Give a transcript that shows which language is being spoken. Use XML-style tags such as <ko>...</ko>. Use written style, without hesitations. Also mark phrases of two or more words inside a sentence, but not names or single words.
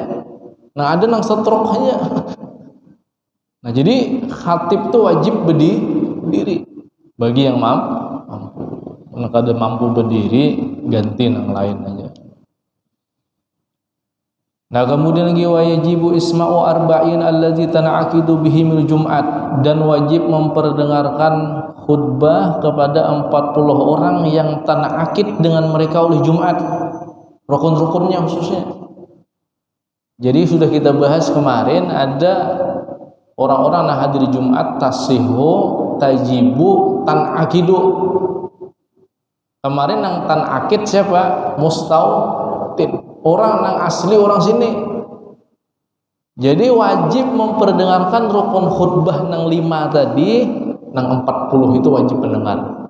<bjn>Nah ada nang setroknya. Nah jadi khatib itu wajib berdiri bagi yang mampu. Kalau kada mampu berdiri ganti yang lain aja. Nah kemudian lagi</bjn> <ar>وجب إسماع أربعين الذي تنعقد بهم الجمعة,</ar> <bjn>dan wajib memperdengarkan khutbah kepada 40 orang yang tan'aqid dengan mereka oleh Jumat, rukun-rukunnya khususnya. Jadi sudah kita bahas kemarin, ada orang-orang yang hadir Jumat</bjn> <ar>تصح، تجب,</ar> <bjn>tan'aqidu. Kemarin yang tan'aqid siapa? Mustautin, orang yang asli orang sini. Jadi wajib memperdengarkan rukun khutbah nang 5 tadi, nang 40 itu wajib mendengar.</bjn>